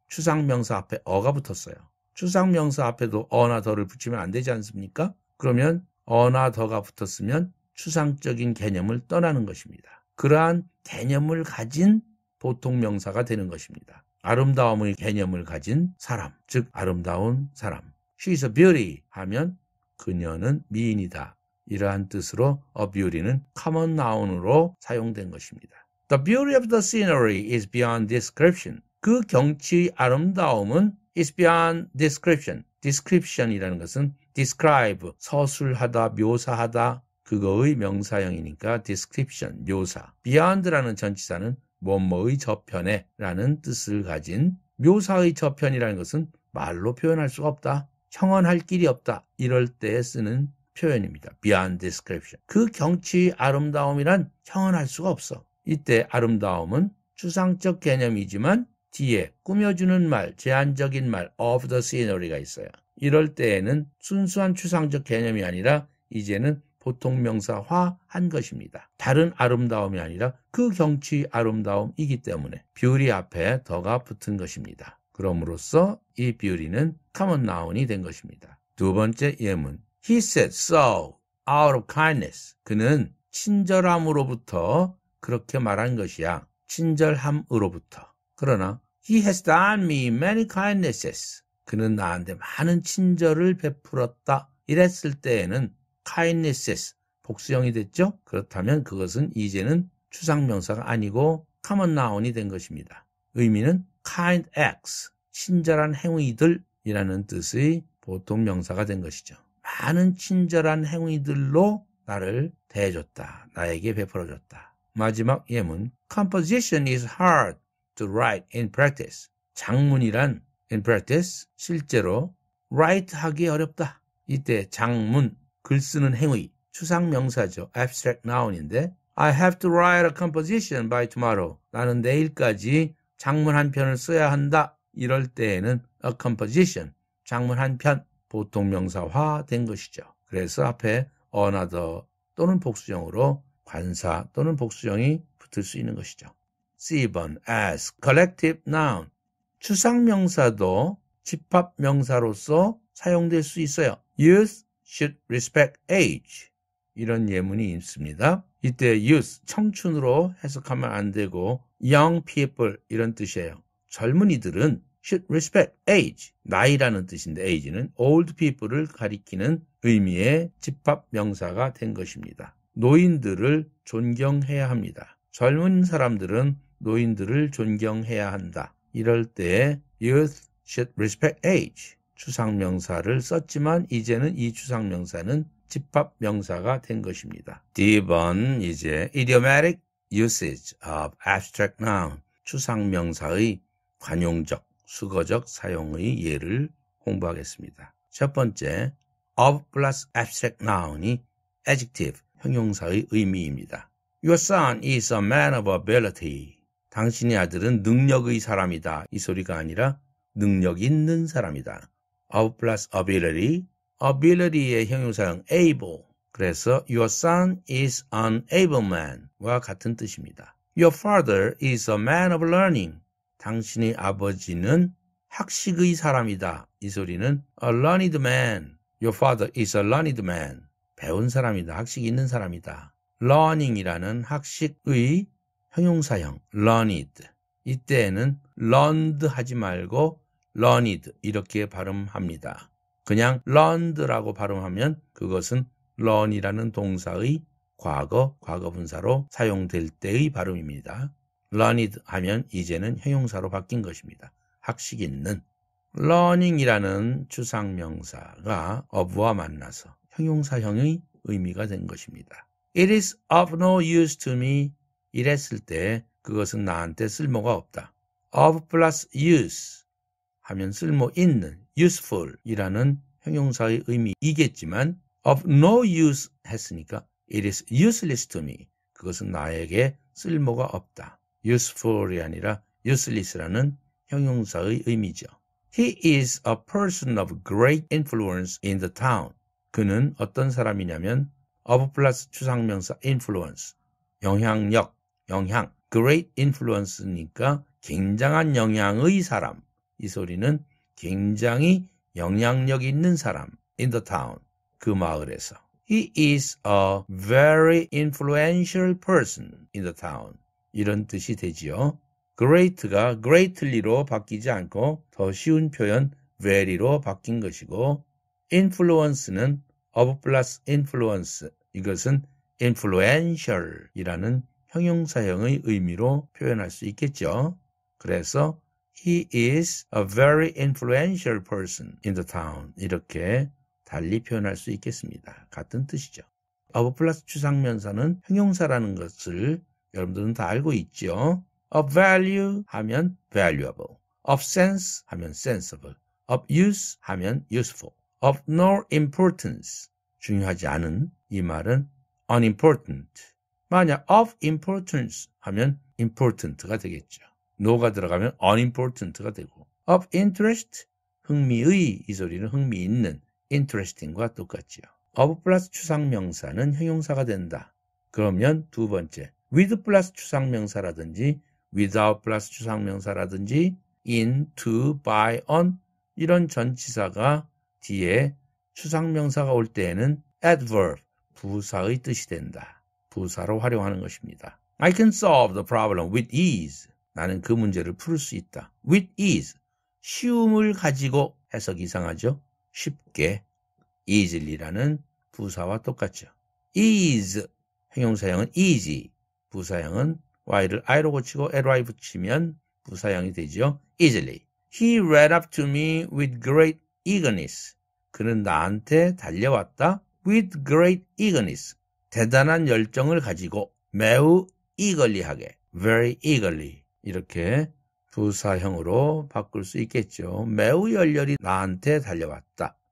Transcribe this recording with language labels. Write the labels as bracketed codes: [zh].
[ko] 추상명사 앞에 어가 붙었어요. 추상명사 앞에도 어나 더를 붙이면 안 되지 않습니까? 그러면 어나 더가 붙었으면 추상적인 개념을 떠나는 것입니다. 그러한 개념을 가진 보통명사가 되는 것입니다. 아름다움의 개념을 가진 사람, 즉 아름다운 사람. [en] She is a beauty [ko] 하면 그녀는 미인이다. 이러한 뜻으로 a beauty는 common noun으로 사용된 것입니다. [en] The beauty of the scenery is beyond description. [ko] 그 경치의 아름다움은 [en] is beyond description. [ko] description이라는 것은 describe, 서술하다, 묘사하다, 그거의 명사형이니까 description, 묘사. beyond라는 전치사는 뭐뭐의 저편에 라는 뜻을 가진, 묘사의 저편이라는 것은 말로 표현할 수가 없다, 형언할 길이 없다, 이럴 때 쓰는 표현입니다. [en] beyond description. [ko] 그 경치의 아름다움이란 형언할 수가 없어. 이때 아름다움은 추상적 개념이지만 뒤에 꾸며주는 말, 제한적인 말 [en] of the scenery [ko] 가 있어요. 이럴 때에는 순수한 추상적 개념이 아니라 이제는 보통명사화한 것입니다. 다른 아름다움이 아니라 그 경치의 아름다움이기 때문에 beauty 앞에 더가 붙은 것입니다. 그럼으로써 이 beauty는 common noun이 된 것입니다. 두 번째 예문. [en] He said so out of kindness. [ko] 그는 친절함으로부터 그렇게 말한 것이야. 친절함으로부터. 그러나 [en] He has done me many kindnesses. [ko] 그는 나한테 많은 친절을 베풀었다. 이랬을 때에는 kindnesses, 복수형이 됐죠? 그렇다면 그것은 이제는 추상명사가 아니고 common noun이 된 것입니다. 의미는 kind acts, 친절한 행위들이라는 뜻의 보통명사가 된 것이죠. 많은 친절한 행위들로 나를 대해줬다. 나에게 베풀어줬다. 마지막 예문. [en] Composition is hard to write in practice. [ko] 장문이란 [en] in practice, [ko] 실제로 write 하기 어렵다. 이때 장문, 글 쓰는 행위, 추상명사죠. [en] abstract noun인데 I have to write a composition by tomorrow. [ko] 나는 내일까지 장문 한 편을 써야 한다. 이럴 때에는 a composition, 장문 한 편, 보통명사화 된 것이죠. 그래서 앞에 another 또는 복수형으로 관사 또는 복수형이 붙을 수 있는 것이죠. C번 [en] as collective noun. [ko] 추상명사도 집합명사로서 사용될 수 있어요. [en] Youth should respect age. [ko] 이런 예문이 있습니다. 이때 youth, 청춘으로 해석하면 안 되고 young people 이런 뜻이에요. 젊은이들은 [en] should respect age, [ko] 나이라는 뜻인데 age는 [en] old people [ko] 을 가리키는 의미의 집합명사가 된 것입니다. 노인들을 존경해야 합니다. 젊은 사람들은 노인들을 존경해야 한다. 이럴 때 [en] youth should respect age, [ko] 추상명사를 썼지만 이제는 이 추상명사는 집합명사가 된 것입니다. D번 이제 [en] idiomatic usage of abstract noun, [ko] 추상명사의 관용적, 수거적 사용의 예를 공부하겠습니다. 첫 번째, [en] of plus abstract noun [ko] 이 adjective, 형용사의 의미입니다. [en] Your son is a man of ability. [ko] 당신의 아들은 능력의 사람이다. 이 소리가 아니라 능력 있는 사람이다. of plus ability, ability의 형용사형 able. [en] 그래서 your son is an able man과 같은 뜻입니다. Your father is a man of learning. [ko] 당신의 아버지는 학식의 사람이다. 이 소리는 [en] a learned man. Your father is a learned man. [ko] 배운 사람이다. 학식이 있는 사람이다. learning이라는 학식의 형용사형 learned. 이때에는 learned 하지 말고 learned 이렇게 발음합니다. 그냥 learned라고 발음하면 그것은 learn이라는 동사의 과거분사로 사용될 때의 발음입니다. learned 하면 이제는 형용사로 바뀐 것입니다. 학식 있는. learning이라는 추상명사가 of와 만나서 형용사형의 의미가 된 것입니다. [en] It is of no use to me. [ko] 이랬을 때 그것은 나한테 쓸모가 없다. of plus use 하면 쓸모 있는, useful 이라는 형용사의 의미이겠지만 of no use 했으니까 [en] it is useless to me. [ko] 그것은 나에게 쓸모가 없다. useful이 아니라 useless라는 형용사의 의미죠. [en] He is a person of great influence in the town. [ko] 그는 어떤 사람이냐면 of plus 추상명사 influence, 영향력, 영향, great influence니까 굉장한 영향의 사람. 이 소리는 굉장히 영향력 있는 사람 [en] in the town, [ko] 그 마을에서. [en] He is a very influential person in the town. [ko] 이런 뜻이 되지요. great가 greatly로 바뀌지 않고 더 쉬운 표현 very로 바뀐 것이고 influence는 of plus influence, 이것은 influential 이라는 형용사형의 의미로 표현할 수 있겠죠. 그래서 [en] He is a very influential person in the town. [ko] 이렇게 달리 표현할 수 있겠습니다. 같은 뜻이죠. of 플러스 추상명사는 형용사라는 것을 여러분들은 다 알고 있죠. of value 하면 valuable, of sense 하면 sensible, of use 하면 useful, of no importance 중요하지 않은, 이 말은 unimportant. 만약 of importance 하면 important가 되겠죠. no가 들어가면 unimportant가 되고, of interest 흥미의, 이 소리는 흥미있는 interesting과 똑같지요. of 플러스 추상명사는 형용사가 된다. 그러면 두 번째 with 플러스 추상명사라든지 without 플러스 추상명사라든지 in, to, by, on 이런 전치사가 뒤에 추상명사가 올 때에는 adverb, 부사의 뜻이 된다. 부사로 활용하는 것입니다. [en] I can solve the problem with ease. [ko] 나는 그 문제를 풀 수 있다. with ease, 쉬움을 가지고. 해석이 이상하죠? 쉽게. easily라는 부사와 똑같죠. ease, 형용사형은 easy, 부사형은 y를 i로 고치고 ly 붙이면 부사형이 되죠. [en] easily. He ran up to me with great eagerness. [ko] 그는 나한테 달려왔다. [en] with great eagerness. [ko] 대단한 열정을 가지고 매우 eagerly하게, [en] very eagerly [ko] 이렇게 부사형으로 바꿀 수 있겠죠. 매우 열렬히 나한테 달려왔다.